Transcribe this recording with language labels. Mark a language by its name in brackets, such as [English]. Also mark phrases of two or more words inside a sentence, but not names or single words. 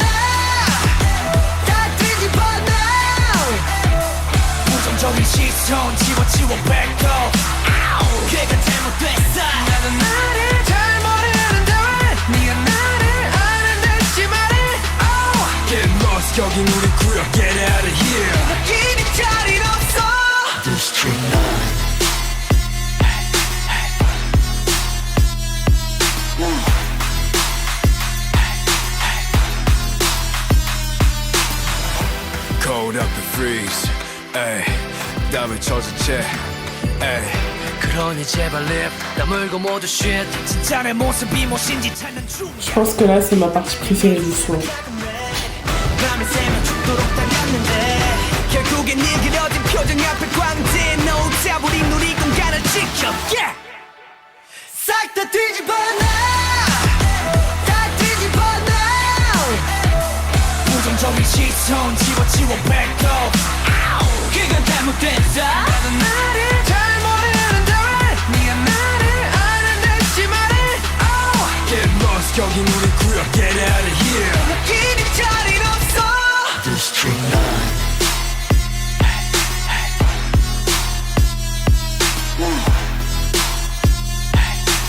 [Korean] 다 뒤집어 부정적인 시선 지워 뱉고 그건 잘못됐어 나는 나를 잘 모르는데 왜 네가 나를 아는데 심하네 [English] Get lost [Korean] 여긴 우리 구역 [English] Get out of here [Korean] 느끼는 자리 없어 [English] District 9 Cold up and freeze [Korean] 에이 땀을 젖은 채 에이 그러니 제발 립 다물고 모두 shit 진짜 내 모습이 무엇인지 찾는 중 [French] Je pense que là, c'est ma partie préférée du son. [Korean] 밤을 새며 죽도록 달렸는데 결국엔 네 그려진 표정 앞에 광대 [English] No doubt [Korean] 우리 누리 공간을 지켜 yeah! 싹 다 뒤집어 다 뒤집어 부정적인 시선 지워 뱉고 그건 잘못됐어 나는 나를 잘 모르는데 왜 네가 나를 아는데 심하네 [English] Get lost [Korean] 여긴 우리 구역 [English] Get out of here [Korean] 느끼는 자리 없어 District 9 싹